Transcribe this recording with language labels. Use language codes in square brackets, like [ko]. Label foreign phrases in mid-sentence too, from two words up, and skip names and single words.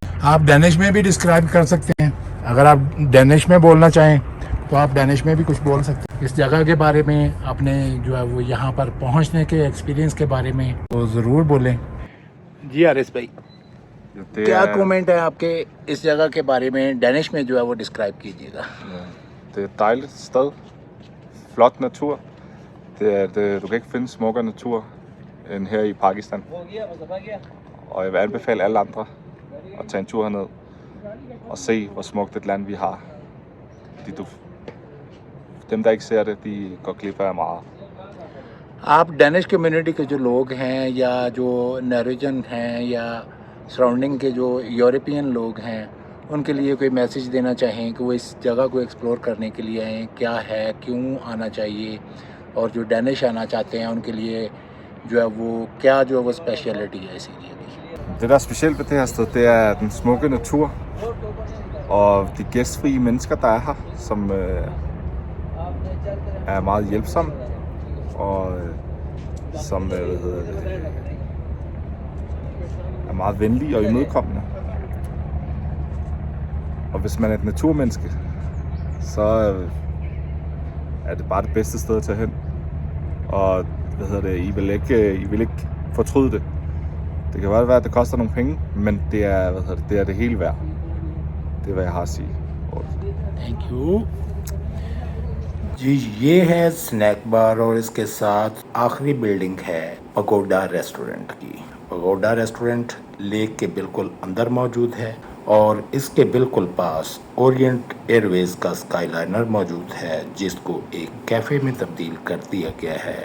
[ur] آپ ڈینش میں بھی ڈسکرائب کر سکتے ہیں، اگر آپ ڈینش میں بولنا چاہیں تو آپ ڈینش میں بھی کچھ بول سکتے ہیں اس جگہ کے بارے میں، اپنے جو ہے وہ یہاں پر پہنچنے کے ایکسپیرینس کے بارے میں تو ضرور بولیں۔ جی حارث بھائی، کیا کومنٹ ہے آپ کے اس جگہ کے بارے میں، ڈینش میں جو ہے وہ ڈسکرائب کیجیے گا۔ [da] Det er et dejligt sted, flot natur. Du kan ikke finde smukkere natur end her i Pakistan. Og jeg vil anbefale alle andre at tage en tur herned og se, hvor smukt et land vi har. Dem, der ikke ser det, de går glip af meget. آپ [en] Danish community [da] کے جو لوگ ہیں یا جو نارویجن ہیں یا سراؤنڈنگ کے جو یورپین لوگ ہیں، ان کے لیے کوئی میسیج دینا چاہیں کہ وہ اس جگہ کو ایکسپلور کرنے کے لیے آئیں، کیا ہے، کیوں آنا چاہیے، اور جو ڈینش آنا چاہتے ہیں ان کے لیے جو ہے وہ کیا جو ہے وہ اسپیشلٹی ہے اسی لیے؟ Det, der er specielt ved det her sted, det er den smukke natur og de gæstfrie mennesker, der er her, som er meget hjælpsomme og som er meget venlige og imødekommende. Og hvis man er et naturmenneske, så er det bare det bedste sted at tage hen. Og I vil ikke fortryde det. Det kan godt være, at det koster nogle penge, men det er det hele værd. Det er, hvad jeg har at sige. [en] Thank you [ur] جی یہ ہے [en] snack bar [ur] اور اس کے ساتھ آخری بلڈنگ ہے پگوڈا ریسٹورنٹ کی۔ پگوڈا ریسٹورنٹ لیک کے بالکل اندر موجود ہے اور اس کے بالکل پاس اورینٹ ایئر ویز کا اسکائی لائنر موجود ہے جس کو ایک کیفے میں تبدیل کر دیا گیا ہے۔